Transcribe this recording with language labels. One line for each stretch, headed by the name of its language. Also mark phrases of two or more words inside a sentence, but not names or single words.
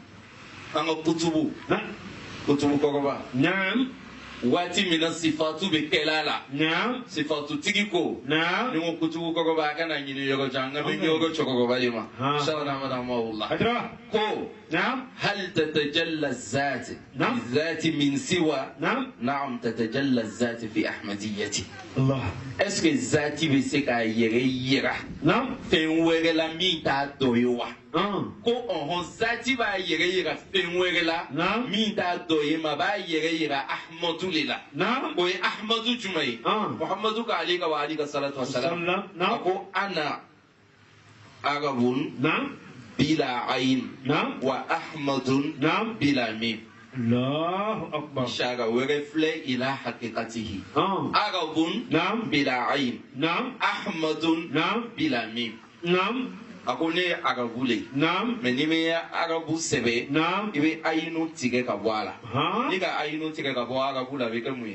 Bambara: an ka kutubu Naam. kutubu kɔrɔba Naam. waati min na sifatu bɛ kɛla la Naam. sifatu tigi ko Naam. ni ko kutubu kɔrɔba a kana ɲini yɔrɔ jan n ka bɛ yɔrɔ cɛkɔrɔba de ma Ah.
Arabic: شرحنا أدامه الله Adra.
Bambara: ko Naam.
Arabic: هل تتجلى الذات نعم. بالذات من سوى نعم. نعم تتجلى الذات في أحمديتي Allah.
French: est-ce que
Bambara: zati bɛ se k'a yɛrɛ yira Naam. fɛn wɛrɛ la min t'a dɔ ye wa ko ɔhɔn zati b'a yɛrɛ yira fɛn wɛrɛ la Naam. min t'a dɔ ye ma b'a yɛrɛ yira ahmadu le la Naam. o ye ahmadu jumɛn ye muhamadu ka ale ka wa ale ka
Arabic: صلاة وسلام
Bambara: a Naam.
Arabic: ko أنا عرب Naam. بلا عين Naam. وأحمد Naam. بلا ميم الله أكبر.
Bambara: ishara wɛrɛ filɛ
Arabic: إلى حقيقته
Bambara: Ah.
Arabic: arabun Naam. بلا عين Naam. ahmadun Naam. بلا ميم Naam.
Bambara: a ko ne ye arabu le ye Naam. mɛ n'i bɛ arabu sɛbɛ Naam. i bɛ ayinu tigɛ ka bɔ a la Ha. ni ka ayinu tigɛ ka bɔ arabu la a bɛ kɛ mun ye